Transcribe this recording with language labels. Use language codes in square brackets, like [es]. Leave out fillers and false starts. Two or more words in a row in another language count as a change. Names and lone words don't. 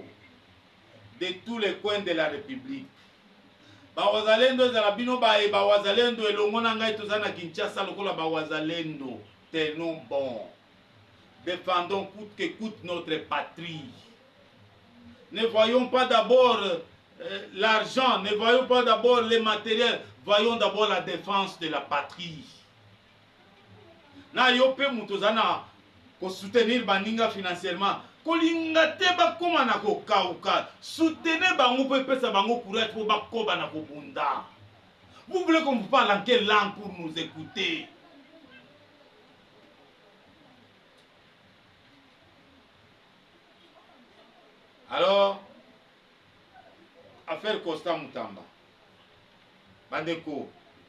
[fr] De tous les coins de la République. Wazalendo [ln] Zalabino Bae, [fr] Wazalendo et Longonanga et [ln] Tozana Kinshasa, Lokola Wazalendo. [fr] Tenons bon. Défendons coûte que coûte notre patrie. Ne voyons pas d'abord l'argent, ne voyons pas d'abord les matériels, voyons d'abord la défense de la patrie. [ln] Na yope mutozana ko soutenir baninga financièrement. Kolinga te ba koma na ko kauka. Soutenez bango pe pesa bango [fr] courage pour [ln] ba koba na ko bunda. [fr] Vous voulez qu'on vous parle en quelle langue pour nous écouter? Alors, affaire Costa Mutamba. Bandeko.